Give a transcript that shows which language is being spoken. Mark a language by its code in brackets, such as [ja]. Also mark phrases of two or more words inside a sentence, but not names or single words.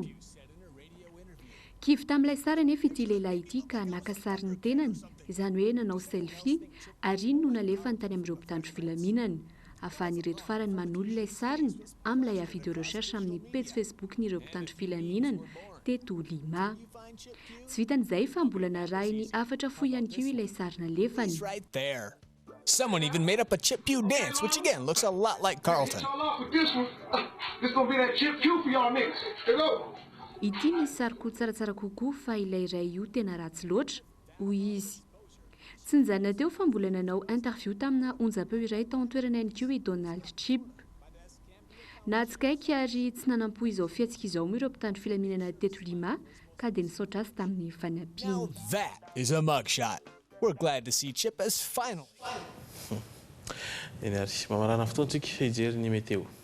[mg] Kivy tamin'ilay sary anefa ity lehilahy ity ka naka sary ny tenany, izany hoe nanao selfie ary iny no nalefa ny tany amin'ireo mpitandro filaminana. Ahafahan'ireto farany manolo ilay sariny amin'ilay [fr] avis de recherche [mg] amin'ny page Facebook n'ireo mpitandro filaminana teto Lima. Tsy vitan'izay fa mbola narahiny afatra fohy ihany koa ilay sary nalefany. [en] Someone even made up a Chip Pew dance, which again looks a lot like Carlton. This gonna be that Chip Pew for y'all niggas. Hello. [mg] Ity misy sariko tsaratsara kokoa fa ilay iray io tena ratsy loatra hoy izy. Tsy nijana teo fa mbola nanao interview tamina onjam-peo iray tao an-toerana ihany koa i Donald Chip. Natsikaiky ary tsy nanampoy izao fiatsika izao moa ireo mpitandro filaminana teto Lima ka dia nisaotra azy tamin'ny fanampiany. [en] Now that is a mugshot. We're glad to see Chip has finally. [mg] Eny ary mamarana fotoantsika hijery ny meteo.